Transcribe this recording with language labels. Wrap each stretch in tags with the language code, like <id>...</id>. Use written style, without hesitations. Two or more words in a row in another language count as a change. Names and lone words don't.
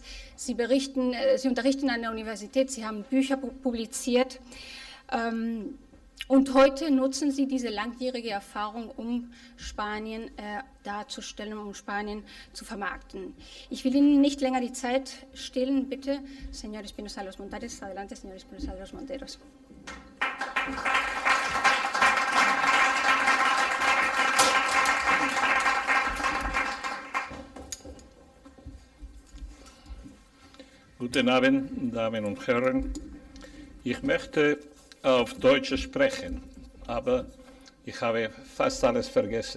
<de>Sie unterrichten an der Universität, Sie haben Bücher publiziert. Und heute nutzen Sie diese langjährige Erfahrung, um Spanien darzustellen, um Spanien zu vermarkten. Ich will Ihnen nicht länger die Zeit stehlen. Bitte,</de> <es>señor Espinosa de los Monteros. Adelante, señor Espinosa de los Monteros.</es> <de>Guten Abend, Damen und Herren. Ich möchte auf Deutsch sprechen, aber ich habe fast alles vergessen.</de>